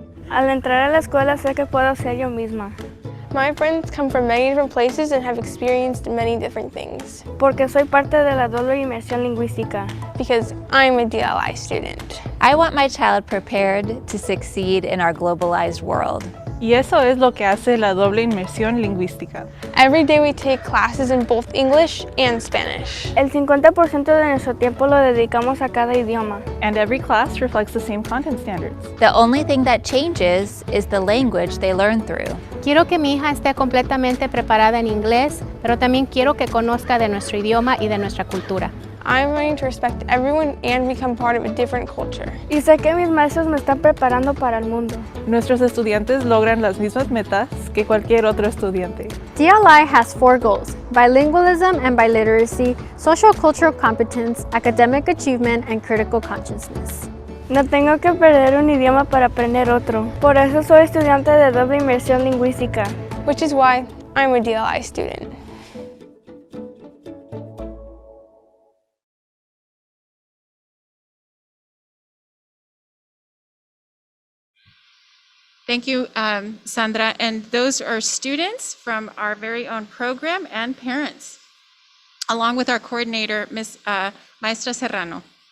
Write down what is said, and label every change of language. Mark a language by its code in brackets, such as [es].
[es] Al entrar a la escuela sé que puedo ser yo misma. [en] My friends come from many different places and have experienced many different things. [es] Porque soy parte de la doble inmersión lingüística. [en] Because I'm a DLI student. I want my child prepared to succeed in our globalized world. [es] Y eso es lo que hace la doble inmersión lingüística. [en] Every day we take classes in both English and Spanish. [es] El 50% de nuestro tiempo lo dedicamos a cada idioma. [en] And every class reflects the same content standards. The only thing that changes is the language they learn through. [es] Quiero que mi hija esté completamente preparada en inglés, pero también quiero que conozca de nuestro idioma y de nuestra cultura. [en] I'm learning to respect everyone and become part of a different culture. [es] Y sé que mis maestros me están preparando para el mundo. Nuestros estudiantes logran las mismas metas que cualquier otro estudiante. [en] DLI has 4 goals: bilingualism and biliteracy, social cultural competence, academic achievement, and critical consciousness. [es] No tengo que perder un idioma para aprender otro. Por eso soy estudiante de doble inmersión lingüística. [en] Which is why I'm a DLI student. Thank you, Sandra. And those are students from our very own program and parents, along with our coordinator, Ms. Maestra Serrano.